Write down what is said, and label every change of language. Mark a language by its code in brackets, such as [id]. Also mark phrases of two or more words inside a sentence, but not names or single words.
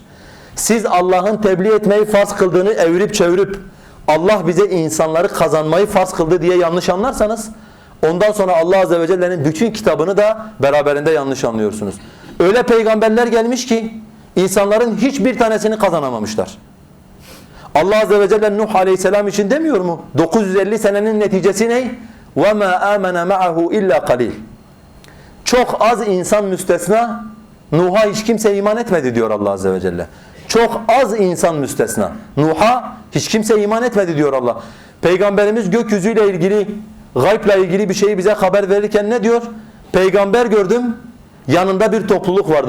[tr] Siz Allah'ın tebliğ etmeyi farz kıldığını evirip çevirip Allah bize insanları kazanmayı farz kıldı diye yanlış anlarsanız ondan sonra Allah Azze ve Celle'nin bütün kitabını da beraberinde yanlış anlıyorsunuz. Öyle peygamberler gelmiş ki insanların hiçbir tanesini kazanamamışlar. Allah Azze ve Celle Nuh Aleyhisselam için demiyor mu? 950 senenin neticesi ne? [ar] وَمَا آمَنَ مَعَهُ اِلَّا قَلِيلٌ. [tr] Çok az insan müstesna, Nuh'a hiç kimse iman etmedi diyor Allah Azze ve Celle. Çok az insan müstesna. Nuh'a hiç kimse iman etmedi diyor Allah. Peygamberimiz gökyüzüyle ilgili, gaybla ilgili bir şeyi bize haber verirken ne diyor? Peygamber gördüm, yanında bir topluluk vardı.